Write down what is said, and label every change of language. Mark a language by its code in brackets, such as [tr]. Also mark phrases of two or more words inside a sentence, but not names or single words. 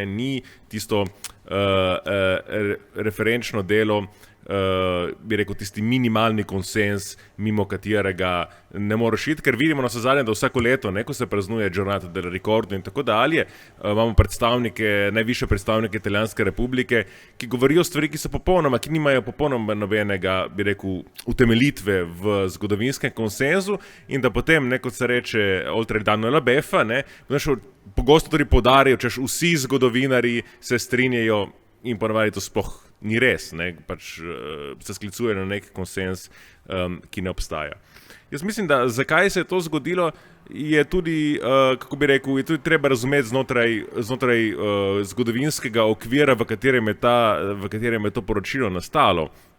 [sl] Ni tisto referenčno delo, bi rekel, tisti minimalni konsens, mimo katerega ne moreš iti, ker vidimo na zadnje, da vsako leto, ko se praznuje Giornata del Ricordo in tako dalje, imamo najvišje predstavnike Italijanske republike, ki govorijo stvari, ki nimajo popolnoma nobenega, bi rekel, utemeljitve v zgodovinskem konsenzu in da potem, kot se reče, [it] oltre il danno e la beffa, [sl] pogosto tudi poudarijo, češ vsi zgodovinarji se strinjajo in ponavadi to sploh ni res, pač se sklicuje na nek konsens, ki ne obstaja. Jaz mislim, da zakaj se je to zgodilo, je tudi, kako bi rekel, je tudi treba razumeti znotraj zgodovinskega okvira, v katerem je to poročilo nastalo.